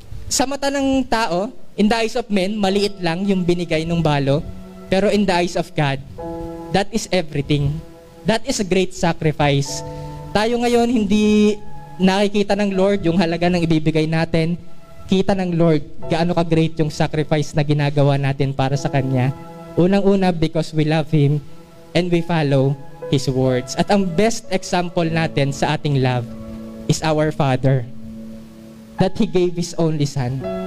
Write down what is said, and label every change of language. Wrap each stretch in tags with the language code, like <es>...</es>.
<tl>Sa mata ng tao,</tl> <en>in the eyes of men,</en> <tl>maliit lang yung binigay ng balo.</tl> <en>Pero in the eyes of God, that is everything. That is a great sacrifice.</en> <tl>Tayo ngayon hindi nakikita ng Lord yung halaga ng ibibigay natin. Kita ng Lord gaano ka-great yung sacrifice na ginagawa natin para sa Kanya.</tl> <en>Unang-una, because we love Him and we follow His words.</en> <tl>At ang best example natin sa ating love</tl> <en>is our Father. That He gave His only Son.</en>